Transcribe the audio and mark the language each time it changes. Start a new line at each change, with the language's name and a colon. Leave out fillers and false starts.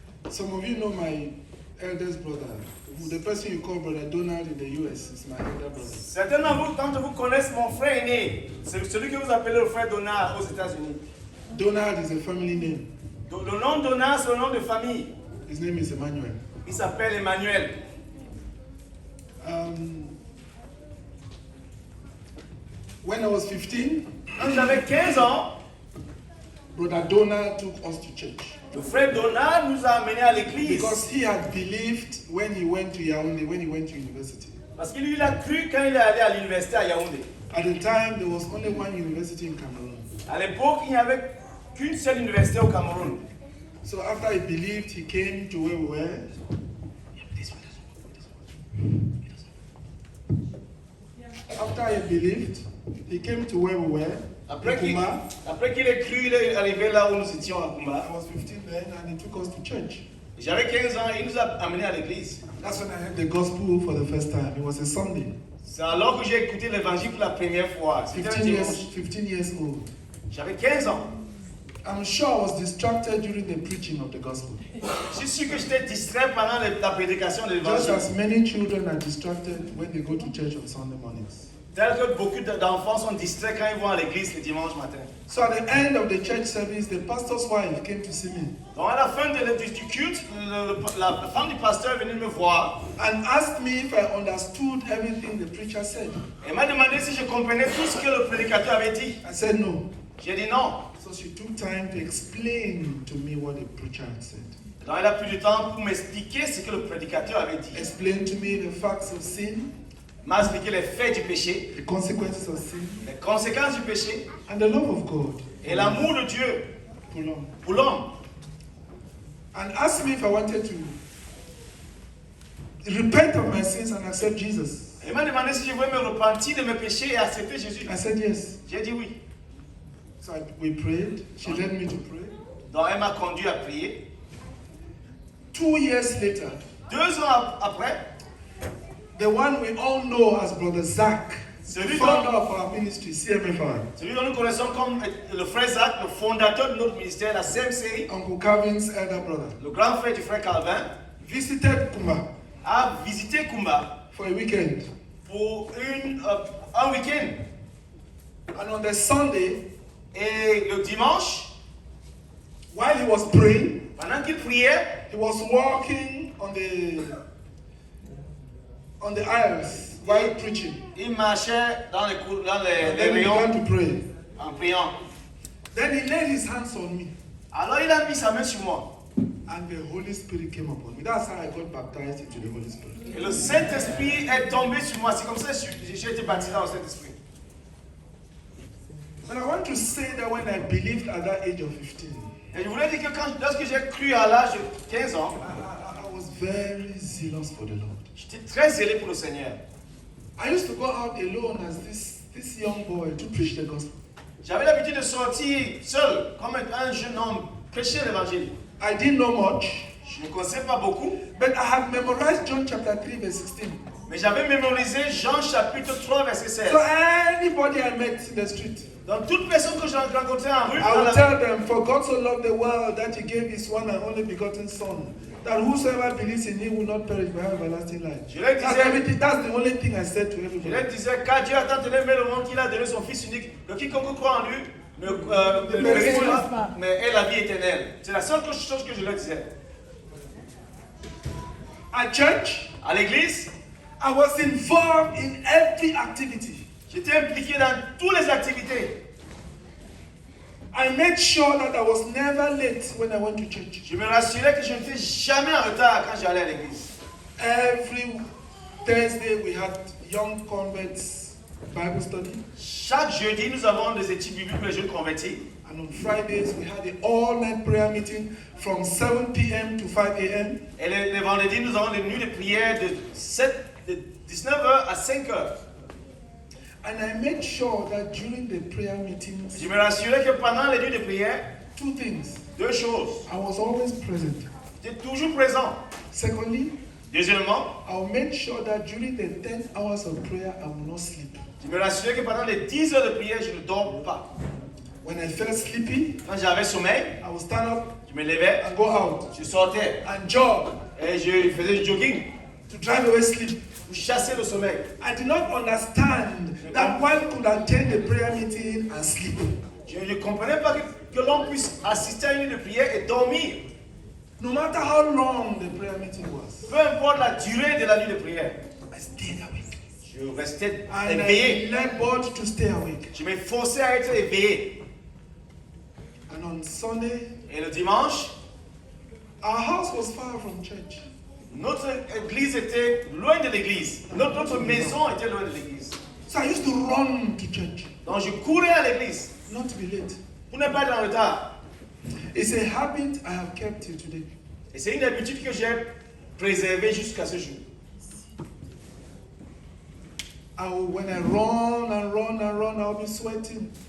English: Some of you know my eldest brother. The person you call Brother Donald in the US is my elder brother.
French: Certains d'entre vous connaissent mon frère aîné, c'est celui que vous appelez le frère Donald aux États-Unis.
English: Donald is a family name.
French: Le nom Donald, c'est le nom de famille.
English: His name is Emmanuel.
French: Il s'appelle Emmanuel.
English: When I was 15,
French: Quand j'avais 15 ans,
English: Brother Donald took us to church.
French: le frère Donald nous a amenés à l'église.
English: Because he had believed when he went to Yaoundé, when he went to university.
French: Parce qu'il lui a cru quand il est allé à l'université à Yaoundé.
English: At the time, there was only one university in Cameroon.
French: À l'époque, il n'y avait qu'une seule université au Cameroun.
English: So after he believed, he came to where we were. After he believed, he came to where we were.
French: Après qu'il Kumba. ait cru, il est arrivé là où nous étions à Kumba.
English: I was 15 then, and he took us to church.
French: J'avais 15 ans et il nous a amenés à l'église.
English: That's when I heard the gospel for the first time. It was a Sunday.
French: C'est alors que j'ai écouté l'évangile pour la première fois. C'était un
English: 15 years,
French: dimanche.
English: 15 years old.
French: J'avais 15 ans.
English: I'm sure I was distracted during the preaching of the gospel.
French: Je suis sûr que j'étais distrait pendant la prédication de
English: Just
French: l'évangile.
English: as many children are distracted when they go to church on Sunday mornings.
French: Tel que beaucoup d'enfants sont distraits quand ils vont à l'église le dimanche matin.
English: So at the end of the church service, the pastor's wife came to see me
French: Donc à la fin du culte, la femme du pasteur est venue me voir
English: and asked me if I understood everything the preacher said.
French: et m'a demandé si je comprenais tout ce que le prédicateur avait dit.
English: I said no.
French: J'ai dit non.
English: So she took time to explain to me what the preacher had said.
French: Donc elle a pris du temps pour m'expliquer ce que le prédicateur avait dit.
English: Explain to me the facts of sin,
French: M'a expliqué les faits du péché,
English: the consequences of sin,
French: les conséquences du péché
English: and the love of God
French: et l'amour de Dieu
English: for long.
French: pour l'homme.
English: And asked me if I wanted to repent of my sins and accept Jesus.
French: Elle m'a demandé si je voulais me repentir de mes péchés et accepter Jésus.
English: I said yes.
French: J'ai dit oui.
English: So we prayed. She led me to pray.
French: Donc elle m'a conduit à prier.
English: 2 years later,
French: 2 ans après,
English: the one we all know as Brother Zach, the
French: Celui
English: founder
French: dont-
English: of our ministry, CMFI,
French: celui dont nous connaissons comme le frère Zach, le fondateur de notre ministère, la CMCI,
English: Uncle Calvin's elder brother,
French: le grand frère du frère Calvin,
English: visited Kumba
French: a visité Kumba
English: for a weekend.
French: pour un week-end.
English: And on the Sunday,
French: Et le dimanche,
English: while he was praying,
French: pendant qu'il priait,
English: he was walking on the aisles while preaching.
French: il marchait dans les
English: And then he
French: rayons
English: began to pray.
French: en priant.
English: Then he laid his hands on me,
French: Alors il a mis sa main sur moi.
English: and the Holy Spirit came upon me. That's how I got baptized into the Holy Spirit.
French: Et le Saint-Esprit est tombé sur moi. C'est comme ça que j'ai été baptisé dans le Saint-Esprit.
English: But I want to say that when I believed at that age of 15,
French: Et je voulais dire que lorsque j'ai cru à l'âge de 15 ans,
English: I was very zealous for the Lord.
French: j'étais très zélé pour le Seigneur.
English: I used to go out alone as this young boy to preach the gospel.
French: J'avais l'habitude de sortir seul, comme un jeune homme, prêcher l'évangile.
English: I didn't know much,
French: Je ne connaissais pas beaucoup,
English: but I had memorized John chapter 3, verse 16.
French: mais j'avais mémorisé Jean chapitre 3, verset 16.
English: So anybody I met in the street,
French: Donc toute personne que j'ai rencontrée en rue,
English: I
French: dans
English: would
French: la-
English: tell them, for God so loved the world that he gave his one and only begotten Son, that whosoever believes in him will not perish but have everlasting life.
French: Je leur
English: That's
French: disais,
English: everything. That's the only thing I said to
French: je
English: everybody.
French: leur disais, car Dieu a tant aimé le monde qu'il a donné son Fils unique, que quiconque croit en lui ne périsse pas, mais ait la vie éternelle. C'est la seule chose que je leur disais.
English: At church,
French: À l'église,
English: I was involved in every activity.
French: j'étais impliqué dans toutes les activités.
English: I made sure that I was never late when I went to church.
French: Je me rassurais que je n'étais jamais en retard quand j'allais à l'église.
English: Every Thursday we had young converts Bible study,
French: Chaque jeudi, nous avons des études bibliques pour les jeunes convertis.
English: and on Fridays we had an all-night prayer meeting from 7 p.m. to 5 a.m.
French: Et les vendredis, nous avons des nuits de prière de 19h à 5h.
English: And I made sure that during the prayer meetings,
French: Je me rassurais que pendant les nuits de prière,
English: 2 things.
French: 2 choses.
English: I was always present.
French: J'étais toujours présent.
English: Secondly,
French: Deuxièmement,
English: I'll make sure that during the 10 hours of prayer, I will not sleep.
French: je me rassurais que pendant les 10 heures de prière, je ne dors pas.
English: When I felt sleepy,
French: Quand j'avais sommeil,
English: I would stand up
French: je me levais,
English: and go out
French: je sortais
English: and jog
French: et je faisais du jogging
English: to drive away sleep.
French: pour chasser le sommeil.
English: I did not understand that one could attend the prayer meeting and sleep.
French: Je ne comprenais pas que l'on puisse assister à une nuit de prière et dormir.
English: No matter how long the prayer meeting was,
French: Peu importe la durée de la nuit de prière,
English: I stayed awake.
French: je restais
English: And
French: éveillé.
English: I labored to stay awake.
French: Je m'efforçais à être éveillé.
English: And on Sunday,
French: Et le dimanche,
English: our house was far from church.
French: notre église était loin de l'église. Notre maison était loin de l'église.
English: So I used to run to church,
French: Donc je courais à l'église
English: not to be late.
French: pour ne pas être en retard.
English: It's a habit I have kept till today.
French: Et c'est une habitude que j'ai préservée jusqu'à ce jour.
English: When I run and run and run, I'll be sweating.